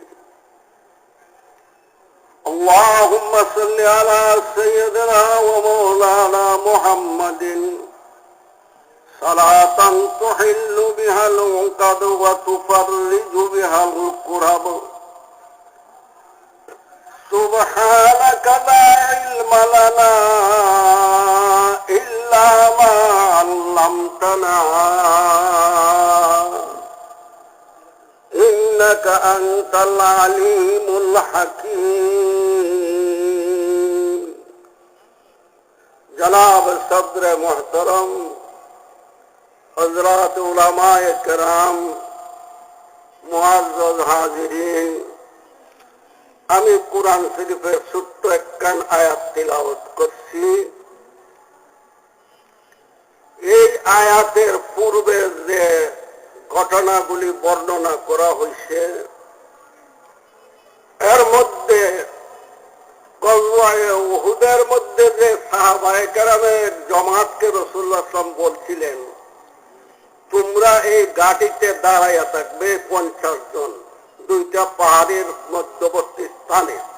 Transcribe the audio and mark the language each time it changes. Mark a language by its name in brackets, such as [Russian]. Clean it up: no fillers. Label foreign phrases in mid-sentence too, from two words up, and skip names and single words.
[Arabic] اللهم صل على سيدنا ومولانا محمد صلاة تحل بها العقد وتفرج بها الكرب سبحانك لا علم لنا إلا ما علمتنا إنك أنت العليم الحكيم [Urdu] جناب صدر محترم حضرات علمائے کرام معزز حاضرین [Bangla] আমি কুরআন শরীফের ছোট্ট একখান আয়াত তিলাওয়াত করছি। এই আয়াতের পূর্বে যে ঘটনাগুলি বর্ণনা করা হয়েছে এর মধ্যে গজওয়ায়ে উহুদের মধ্যে যে সাহাবায়ে কেরামের জামাতকে রাসূলুল্লাহ [Arabic] صلى الله عليه وسلم [Bangla] বলছিলেন তোমরা এই ঘাটিতে দাঁড়াইয়া থাকবে 50 জন দুইটা পাহাড়ের মধ্যবর্তী স্থানে।